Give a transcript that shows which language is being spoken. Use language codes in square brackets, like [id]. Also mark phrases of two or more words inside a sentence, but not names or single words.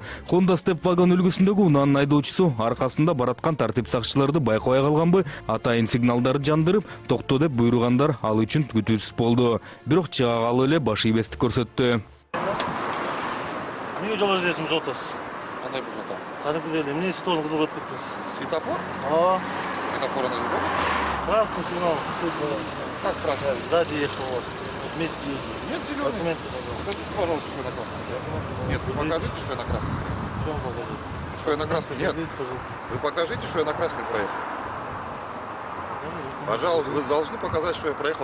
[ky] Honda Step вагон үлгүсүндөгү унаанын айдоочусу аркасында бараткан тартип сакчыларды байкабай калганбы, атайын сигналдарды жандырып, токто деп буйругандар ал үчүн күтүүсүз болду. Бирок чыга калып эле баш ийбестик көрсөттү. Эмнеге жол эрежесин бузуп атасыз? Кандай бузуп атам? Кадимки эле эмне светофорун кызыл көрүп кеттиңиз? Светофор? Ооба. [ru] Светофора называют? Красный сигнал. Как красный? Сзади ехал у вас. Вместе едете. Нет, зеленый. Документы, пожалуйста. Скажите, пожалуйста, что я на красный. Нет, вы покажите, что я на красный. Что вам показать? Что я на красный? Нет. Вы покажите, что я на красный проехал. Пожалуйста, вы должны показать, что я проехал.